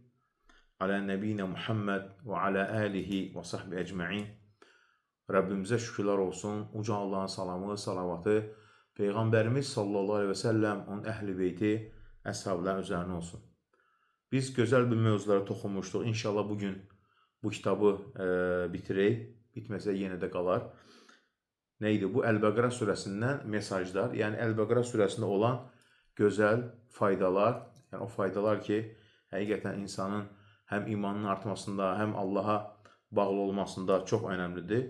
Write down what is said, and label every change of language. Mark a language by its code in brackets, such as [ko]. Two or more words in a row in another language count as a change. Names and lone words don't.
[ar] على نبينا محمد و على آله و صحبه أجمعين. [tr] Rabbimize şükürler olsun. Uca Allah'ın salamı, salavatı, Peygamberimiz [ar] صلى الله عليه و سلم, [tr] onun əhl-i beyti, əshablar üzerine olsun. Biz güzel bir mevzulara toxunmuşduq. İnşallah bugün bu kitabı bitirək. [az] Bitməsə yenə də qalar. Neydi bu? Əl-Bəqərə surəsindən mesajlar. Yəni Əl-Bəqərə surəsində olan gözəl faydalar. Yəni o faydalar ki, həqiqətən insanın həm imanının artmasında, həm Allaha bağlı olmasında çox önəmlidir.